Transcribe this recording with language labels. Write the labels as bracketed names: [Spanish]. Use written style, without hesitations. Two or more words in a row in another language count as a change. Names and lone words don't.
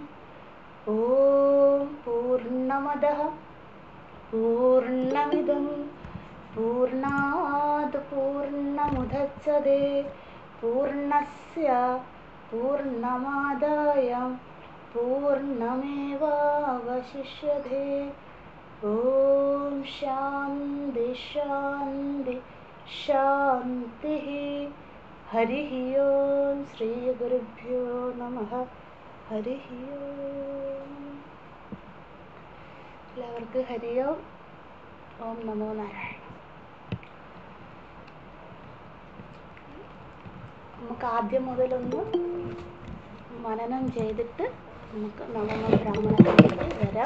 [Sanskrit] ओम पूर्णमदः पूर्णमिदं पूर्णात् पूर्णमुदच्यते पूर्णस्य पूर्णमादाय पूर्णमेवावशिष्यते। ओम शान्ति शान्ति शान्तिः। हरिः ओम श्री गुरुभ्यो नमः। हरिः ओम। [Malayalam] എല്ലാവർക്കും ഹരി ഓം. [Sanskrit] ഓം നമോ നാരായണ. [Malayalam] നമുക്ക് ആദ്യം മുതലൊന്ന് മനനം ചെയ്തിട്ട് നമുക്ക് നവമ ബ്രാഹ്മണത്തിലേക്ക് വരാം.